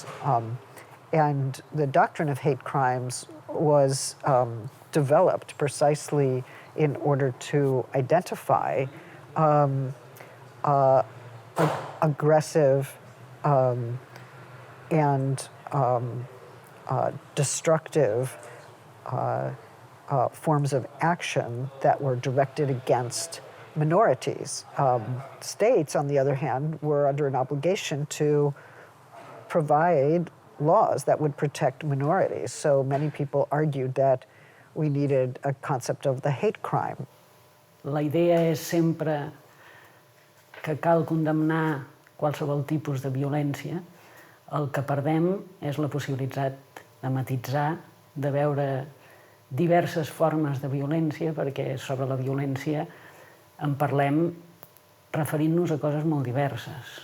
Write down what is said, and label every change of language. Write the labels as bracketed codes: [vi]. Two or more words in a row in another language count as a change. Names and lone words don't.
[en] And the doctrine of hate crimes was developed precisely in order to identify aggressive and destructive forms of action that were directed against minorities. States, on the other hand, were under an obligation to provide laws that would protect minorities. So many people argued that we needed a concept of the hate crime. [ca] La idea és sempre que cal condemnar qualsevol tipus de violència. El que perdem és la possibilitat de matisar, de veure diverses formes de violència, perquè sobre la violència en parlem referint-nos a coses molt diverses.